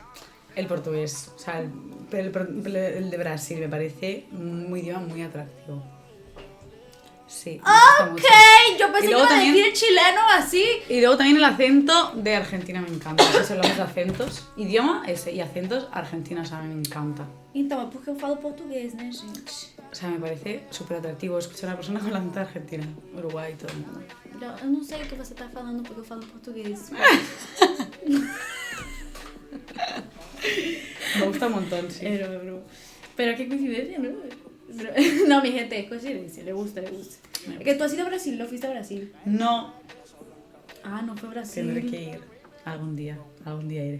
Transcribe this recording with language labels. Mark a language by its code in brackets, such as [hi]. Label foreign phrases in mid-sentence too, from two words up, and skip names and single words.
[es] El portugués, o sea, el de Brasil me parece un idioma muy atractivo. Sí. me gusta Ok, mucho. yo pensé Y que luego iba a también- decir chileno así. Y luego también el acento de Argentina me encanta. Eso hablamos de acentos. Idioma ese y acentos argentinos a mí me encanta. [pt] Então, porque eu falo português, né, gente? [es] O sea, me parece súper atractivo escuchar a una persona con la acento argentina, Uruguay y todo el mundo. [pt] Eu não sei o que você tá falando porque eu falo português. [es] Me gusta un montón, sí. Pero qué coincidencia, ¿no? No, mi gente, es coincidencia, le gusta, le gusta. Es que tú has ido a Brasil, ¿no fuiste a Brasil? No, Ah, no fue a Brasil. tendré que ir algún día iré.